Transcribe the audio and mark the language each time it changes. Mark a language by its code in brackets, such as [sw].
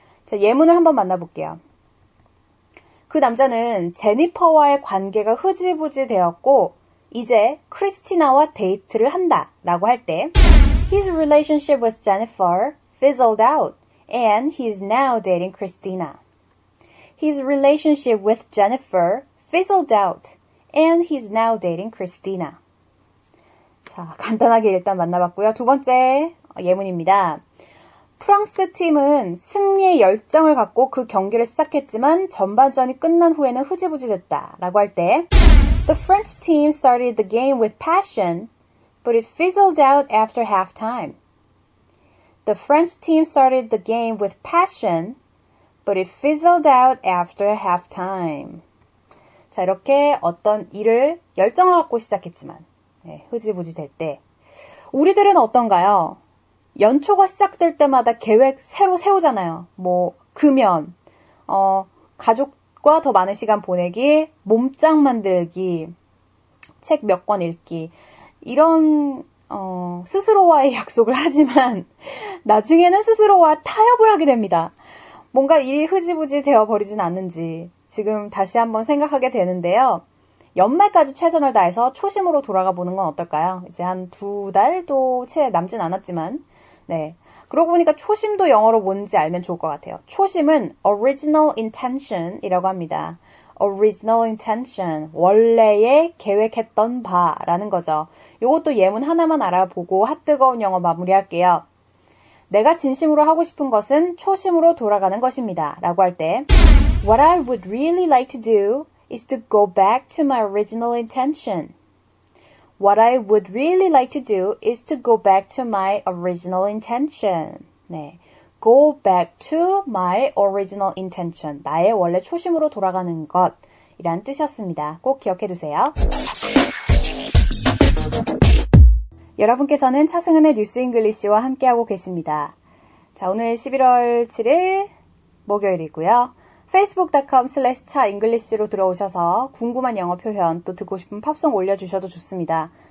[ko] 자, 예문을 한번 만나볼게요. 그 남자는 제니퍼와의 관계가 흐지부지 되었고 이제 크리스티나와 데이트를 한다 라고 할 때 [en] His relationship with Jennifer fizzled out and he's now dating Christina. His relationship with Jennifer fizzled out and he's now dating Christina. [ko] 자, 간단하게 일단 만나봤고요. 두 번째 예문입니다. 프랑스 팀은 승리의 열정을 갖고 그 경기를 시작했지만 전반전이 끝난 후에는 흐지부지 됐다 라고 할 때 [en] The French team started the game with passion, but it fizzled out after halftime. The French team started the game with passion, but it fizzled out after halftime. [ko] 자, 이렇게 어떤 일을 열정을 갖고 시작했지만 흐지부지 될 때 우리들은 어떤가요? 연초가 시작될 때마다 계획 새로 세우잖아요. 뭐 금연, 가족과 더 많은 시간 보내기, 몸짱 만들기, 책 몇 권 읽기 이런 스스로와의 약속을 하지만 나중에는 스스로와 타협을 하게 됩니다. 뭔가 일이 흐지부지 되어버리진 않는지 지금 다시 한번 생각하게 되는데요. 연말까지 최선을 다해서 초심으로 돌아가 보는 건 어떨까요? 이제 한 2달도 채 남진 않았지만 네. 그러고 보니까 초심도 영어로 뭔지 알면 좋을 것 같아요. 초심은 original intention 이라고 합니다. original intention, 원래의 계획했던 바라는 거죠. 요것도 예문 하나만 알아보고 핫뜨거운 영어 마무리할게요. 내가 진심으로 하고 싶은 것은 초심으로 돌아가는 것입니다. 라고 할 때 [en] What I would really like to do is to go back to my original intention. What I would really like to do is to go back to my original intention. [ko] 네. [en] Go back to my original intention. [ko] 나의 원래 초심으로 돌아가는 것. 이란 뜻이었습니다. 꼭 기억해 두세요. 여러분께서는 차승은의 뉴스 잉글리시와 함께하고 계십니다. 자, 오늘 11월 7일 목요일이고요. facebook.com/차잉글리시로 들어오셔서 궁금한 영어 표현 또 듣고 싶은 팝송 올려주셔도 좋습니다.